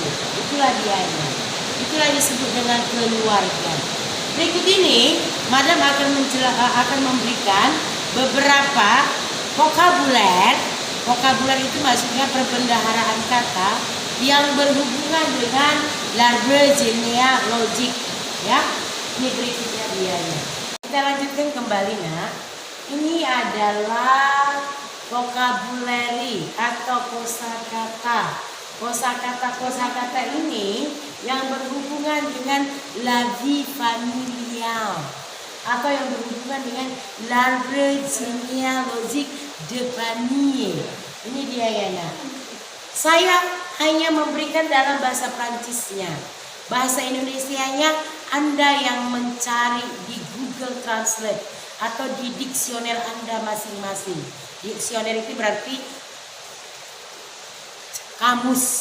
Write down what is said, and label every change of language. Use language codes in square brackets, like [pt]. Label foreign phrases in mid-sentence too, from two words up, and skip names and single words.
[id] Itulah dianya. Itulah disebut dengan keluarga. Berikut ini Madam akan memberikan beberapa vokabuler. Vokabuler itu maksudnya perbendaharaan kata yang berhubungan dengan [fr] l'arbre généalogique. [id] Ya, ini berikutnya dianya. Kita lanjutkan kembali nak. Ini adalah vocabulary atau kosakata. Kosakata ini yang berhubungan dengan [fr] la vie familiale [id] atau yang berhubungan dengan [fr] l'arbre généalogique de famille. [id] Ini dia ya nak. Saya hanya memberikan dalam bahasa Prancisnya. Bahasa Indonesianya Anda yang mencari di Google Translate atau di diksioner Anda masing-masing. Diksioner itu berarti kamus.